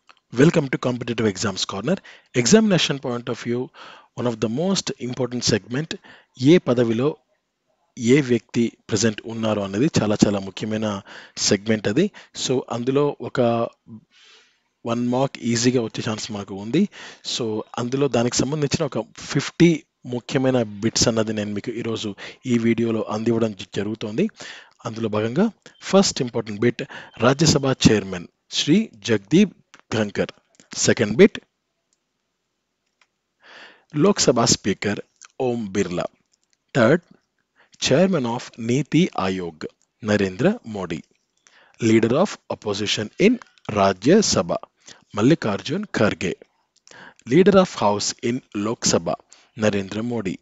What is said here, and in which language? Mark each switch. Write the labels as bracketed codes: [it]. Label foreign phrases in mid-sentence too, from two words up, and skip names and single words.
[en] Welcome to Competitive Exams Corner. Examination point of view, one of the most important segment [te] ఏ పదవిలో ఏ వ్యక్తి ప్రజెంట్ ఉన్నారు అనేది చాలా చాలా ముఖ్యమైన సెగ్మెంట్ అది. సో అందులో ఒక 1 మార్క్ ఈజీగా వచ్చే ఛాన్స్ మనకు ఉంది. సో అందులో దానికి సంబంధించిన ఒక 50 ముఖ్యమైన బిట్స్ అన్నది నేను మీకు ఈరోజు ఈ వీడియోలో అందివ్వడం జరుగుతోంది. అందులో భాగంగా [en] first important bit, [te] రాజ్యసభ చైర్మన్ శ్రీ జగదీప్ ధంకర్. [en] second bit, Lok Sabha Speaker Om Birla. Third, Chairman of Niti Ayog Narendra Modi. Leader of Opposition in Rajya Sabha Mallikarjun Kharge. Leader of House in Lok Sabha Narendra Modi.